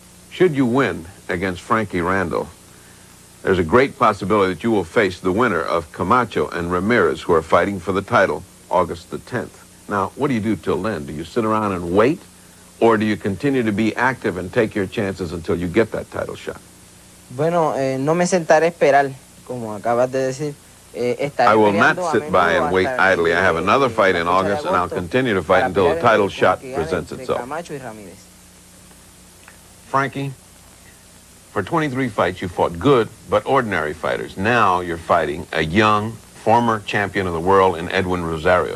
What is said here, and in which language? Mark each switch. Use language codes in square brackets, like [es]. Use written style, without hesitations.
[en] Should you win against Frankie Randall, there's a great possibility that you will face the winner of Camacho and Ramirez, who are fighting for the title August the 10th. Now, what do you do till then? Do you sit around and wait, or do you continue to be active and take your chances until you get that title shot? [es] No me sentaré a esperar, como acabas de decir. [en] I will not sit by and wait idly. I have another fight in August, and I'll continue to fight until the title shot presents itself. Frankie, for 23 fights, you fought good but ordinary fighters. Now you're fighting a young, former champion of the world in Edwin Rosario.